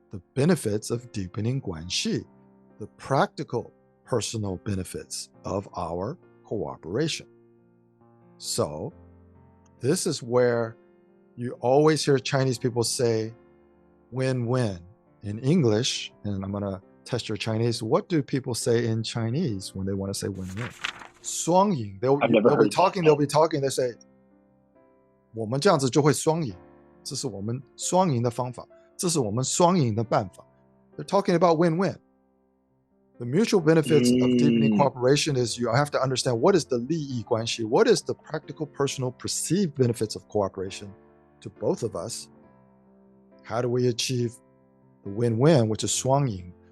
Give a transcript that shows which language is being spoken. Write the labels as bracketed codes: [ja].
[en] The benefits of deepening Guanxi, the practical personal benefits of our cooperation. So this is where you always hear Chinese people say win-win. In English, and I'm going to test your Chinese, what do people say in Chinese when they want to say win-win? [zh] 双赢. [en] I've never They'll be heard talking, they say, [zh] 我们这样子就会双赢，这是我们双赢的方法，这是我们双赢的办法. [en] They're talking about win-win. The mutual benefits of deepening cooperation is you have to understand what is the 利益关系, what is the practical, personal, perceived benefits of cooperation to both of us. How do we achieve the win-win, which is 双赢?